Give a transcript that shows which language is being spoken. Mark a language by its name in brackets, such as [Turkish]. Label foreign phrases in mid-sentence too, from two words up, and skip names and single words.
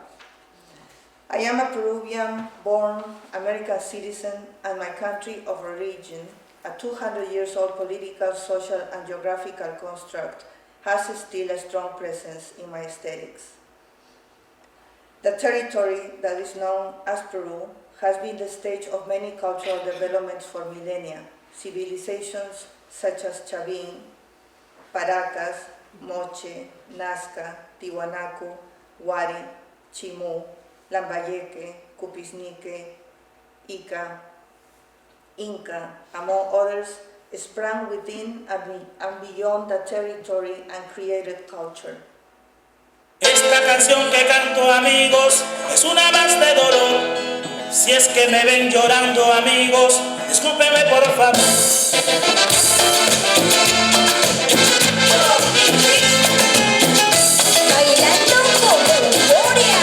[English] I am a Peruvian-born American citizen, and my country of origin, a 200 years old political, social, and geographical construct, has still a strong presence in my aesthetics. The territory that is known as Peru has been the stage of many cultural developments for millennia. Civilizations such as Chavín, Paracas, Moche, Nazca, Tiwanaku, Huari, Chimú, Lambayeque, Cupisnique, Ica, Inca, among others, sprang within and beyond the territory and created culture. [Spanish] Esta canción que canto, amigos, es una más de dolor. Si es que me ven llorando, amigos, discúlpenme por favor. Bailando con euforia.